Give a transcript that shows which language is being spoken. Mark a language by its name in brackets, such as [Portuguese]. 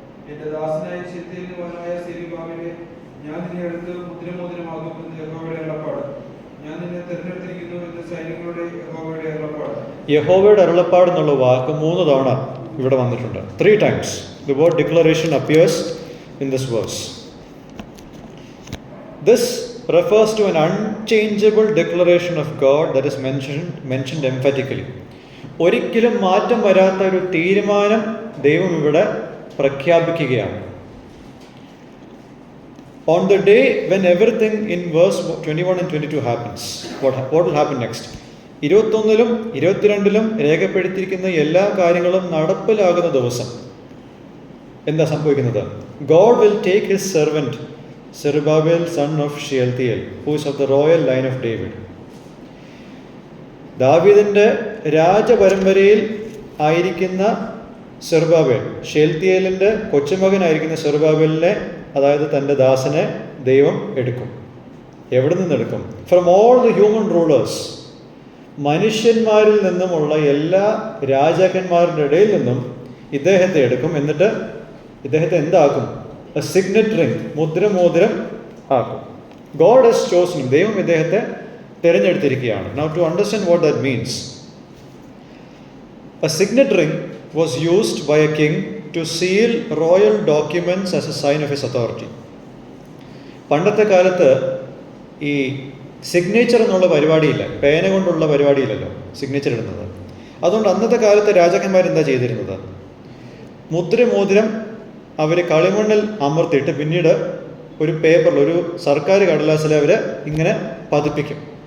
[Malayalam] എന്റെ ദാസനായ ചിത്തയിൽ മോനായ സെരുബ്ബാബേലേ, ഞാൻ നിന്നെ എടുത്ത് മുദ്രമോതിരമാകും എന്ന് യഹോവയുടെ അരുളപ്പാട്. ഞാൻ നിന്നെ തിരഞ്ഞെടുത്തിരിക്കുന്നു എന്ന് സൈന്യങ്ങളുടെ യഹോവയുടെ അരുളപ്പാട്. യഹോവയുടെ അരുളപ്പാട് എന്നുള്ള വാക്ക് 3 തവണ ഇവിടെ വന്നിട്ടുണ്ട്. [English] 3 times the word declaration appears in this verse. This refers to an unchangeable declaration of God that is mentioned emphatically. [Malayalam] ഒരിക്കലും മാറ്റം വരാത്ത ഒരു തീരുമാനം ദൈവം ഇവിടെ പ്രഖ്യാപിക്കുകയാണ്. [English] On the day when everything in verse 21 and 22 happens, what will happen next? [Malayalam] 21-ലും 22-ലും രേഖപ്പെടുത്തിയിരിക്കുന്ന എല്ലാ കാര്യങ്ങളും നടപ്പിലാകുന്ന ദിവസം എന്താ സംഭവിക്കുന്നത്? [English] God will take his servant Zerubbabel son of Shealtiel, who is of the royal line of David. [Malayalam] ദാവീദിന്റെ രാജപരമ്പരയിൽ ആയിരിക്കുന്ന സെറുബ്ബാബേൽ, ഷെൽത്തിയേലിന്റെ കൊച്ചുമകനായിരിക്കുന്ന സെറുബ്ബാബേലിനെ, അതായത് തൻ്റെ ദാസനെ ദൈവം എടുക്കും. എവിടെ നിന്നെടുക്കും? [English] from all the human rulers, [Malayalam] മനുഷ്യന്മാരിൽ നിന്നുമുള്ള എല്ലാ രാജാക്കന്മാരുടെ ഇടയിൽ നിന്നും ഇദ്ദേഹത്തെ എടുക്കും. എന്നിട്ട് ഇദ്ദേഹത്തെ എന്താക്കും? [English] a signet ring, [Malayalam] മുദ്രമോതിരം ആക്കും. [English] God has chosen, [Malayalam] ദൈവം ഇദ്ദേഹത്തെ തിരഞ്ഞെടുത്തിരിക്കുകയാണ്. [English] Now to understand what that means, a signet ring was used by a king to seal royal documents as a sign of his authority. [Malayalam] പണ്ടത്തെ കാലത്ത് ഈ സിഗ്നേച്ചർ എന്നുള്ള പരിപാടിയില്ല, പേന കൊണ്ടുള്ള പരിപാടിയില്ലല്ലോ സിഗ്നേച്ചർ ഇടുന്നത്. അതുകൊണ്ട് അന്നത്തെ കാലത്ത് രാജാക്കന്മാരെന്താ ചെയ്തിരുന്നത്? മുദ്രമോതിരം അവർ കളിമണ്ണിൽ അമർത്തിയിട്ട് പിന്നീട് ഒരു പേപ്പറിൽ, ഒരു സർക്കാർ കടലാസിൽ അവർ ഇങ്ങനെ പതിപ്പിക്കും.